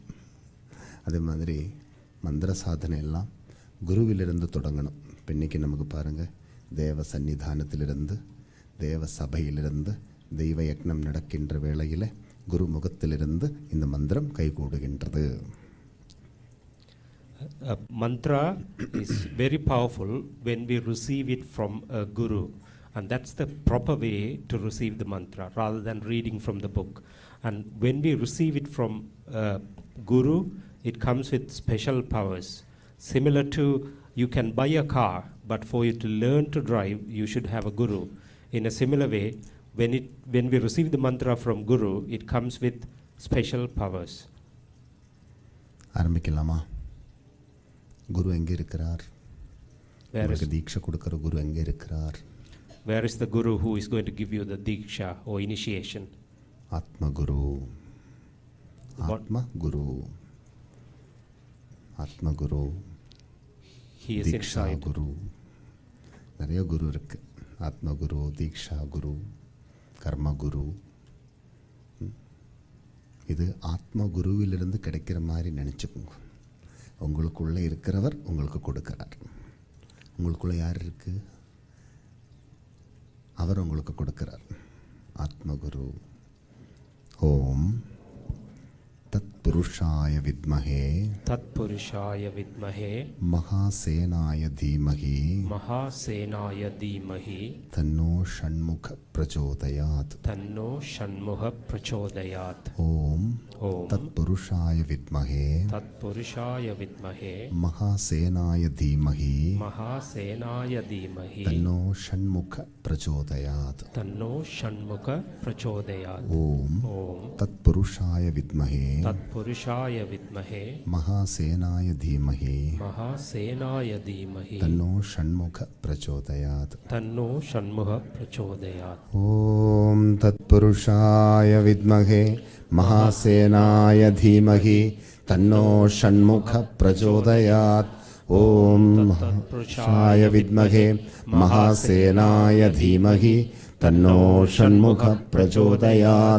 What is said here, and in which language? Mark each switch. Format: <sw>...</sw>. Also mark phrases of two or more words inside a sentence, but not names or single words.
<ta>அதே மாதிரி மந்திர சாதனை எல்லாம் குருவிலிருந்து தொடங்கணும். இப்போ இன்றைக்கி நமக்கு பாருங்கள், தேவ சன்னிதானத்திலிருந்து, தேவ சபையிலிருந்து தெய்வ யக்னம் நடக்கின்ற வேளையில் குரு முகத்திலிருந்து இந்த மந்திரம் கைகூடுகின்றது.</ta> <en>Mantra is very powerful when we receive it from a guru, and that's the proper way to receive the mantra rather than reading from the book. And when we receive it from a guru, it comes with special powers, similar to you can buy a car, but for you to learn to drive you should have a guru. In a similar way, when we receive the mantra from guru, it comes with special powers.</en> <ta>ஆரம்பிக்கலாமா? குரு எங்கே இருக்கிறார்? உங்களுக்கு தீட்சை கொடுக்கிற குரு எங்கே இருக்கிறார்?</ta> <en>Where is the guru who is going to give you the diksha or initiation? Atma Guru. Atma Guru. Atma Guru. He is Diksha inside. Guru.</en> <ta>நிறைய குரு இருக்கு. ஆத்ம குரு, தீக்ஷா குரு, கர்ம குரு. இது ஆத்ம குருவிலிருந்து கிடைக்கிற மாதிரி நினச்சிக்கோங்க. உங்களுக்குள்ளே இருக்கிறவர் உங்களுக்கு கொடுக்கிறார். உங்களுக்குள்ளே யார் இருக்கு? அவர் உங்களுக்கு கொடுக்கிறார்.</ta> <sa>ஆத்மகுரு. ॐ तत्पुरुषाय विद्महे तत्पुरुषाय विद्महे महासेनाय धीमहि महासेनाय धीमहि तन्नो षण्मुख प्रचोदयात्. तन्नो षण्मुख प्रचोदयात्. ஓம் ओम तत्पुरुषाय विद्महे तत्पुरुषाय विद्महे महासेनाय धीमहि महासेनाय धीमहि तन्नो षण्मुख प्रचोदयात्. तन्नो षण्मुख प्रचोदयात्. ஓம் ओम तत्पुरुषाय विद्महे तत्पुरुषाय विद्महे महासेनाय धीमहि महासेनाय धीमहि तन्नो षण्मुख प्रचोदयात्. तन्नो षण्मुख प्रचोदयात्. ஓம் ॐ तत्पुरुषाय विद्महे महासेनाय धीमहि तन्नो षण्मुखः प्रचोदयात्। ॐ तत्पुरुषाय विद्महे महासेनाय धीमहि तन्नो षण्मुखः प्रचोदयात्।</sa>